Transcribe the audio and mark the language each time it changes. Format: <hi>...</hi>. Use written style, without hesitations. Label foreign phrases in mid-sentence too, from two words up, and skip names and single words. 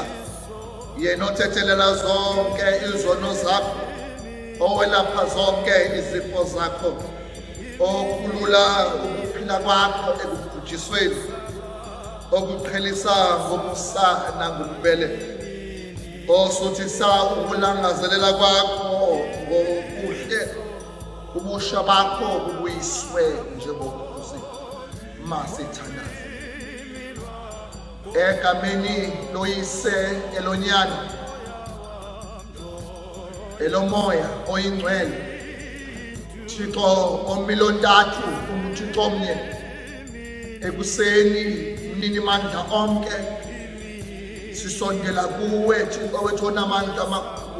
<xh>Yena othethelela zonke izono zakho, owelapha zonke izifo zakho, okulula ukuphila kwakho ekubhujisweni, okuqhelisa ngomusa nangobubele, osuthisa ukulangazelela kwakho ngokuhle, ubusha bakho bubuyiswe njengobukhosi masithandaza. Egameni loyise elonyana elomoya oyingcwele, Thixo omilontathu uMthixo omnye, ekuseni mnini mandla onke sisondela kuwe Thixo wethu onamandla amakhulu.</xh>